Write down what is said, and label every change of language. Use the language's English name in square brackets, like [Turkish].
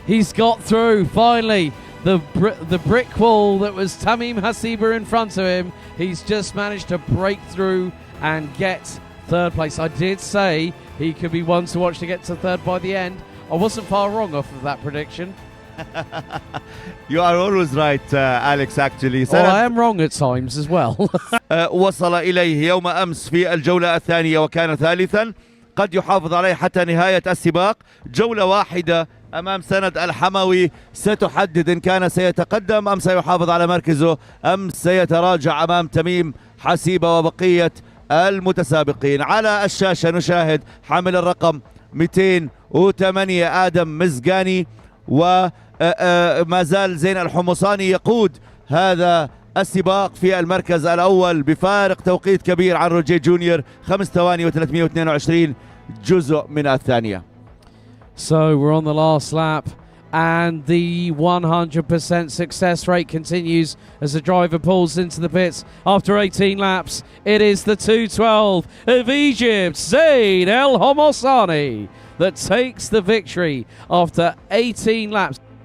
[English] He's got through, finally. The brick wall that was Tamim Hasiba in front of him, he's just managed to break through and get 3rd place. I did say he could be one to watch to get to 3rd by the end. I wasn't far wrong off of that prediction. You are always right, Alex, actually. Well, I am wrong at times as well. [Arabic] وصل إليه يوم أمس في الجولة الثانية وكان ثالثا. قد يحافظ عليه حتى نهاية السباق. جولة واحدة أمام سند الحموي ستحدد إن كان سيتقدم أم سيحافظ على مركزه أم سيتراجع أمام تميم حسيبة وبقية المتسابقين. على الشاشة نشاهد حامل الرقم 208 آدم مزقاني، وما زال زين الحمصاني يقود هذا السباق في المركز الأول بفارق توقيت كبير عن روجيه جونيور 5 ثواني و322 جزء من الثانية. [English] So we're on the last lap and the 100% success rate continues as the driver pulls into the pits after 18 laps. It is the 212 of Egypt, Zain El Homossani, that takes the victory after 18 laps.